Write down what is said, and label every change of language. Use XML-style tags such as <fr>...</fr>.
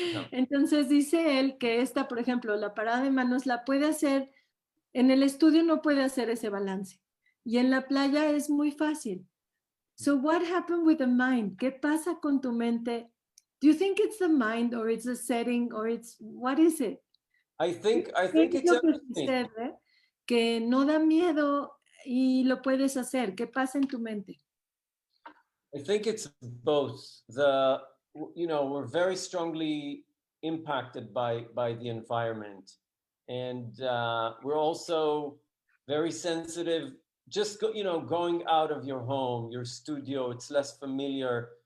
<es>Entonces dice él que esta, por ejemplo, la parada de manos la puede hacer, en el estudio no puede hacer ese balance. Y en la playa es muy fácil.</es> <en>So what happened with the mind?</en> <es>¿Qué pasa con tu mente?</es> <en>Do you think it's the mind or it's the setting or what is it? I think it's everything.</en> <es>Que no da miedo y lo puedes hacer. ¿Qué pasa en tu mente?</es> <en>I think it's both. You know, we're very strongly impacted by the environment, and we're also very sensitive. Just going out of your home, your studio, it's less familiar.</en>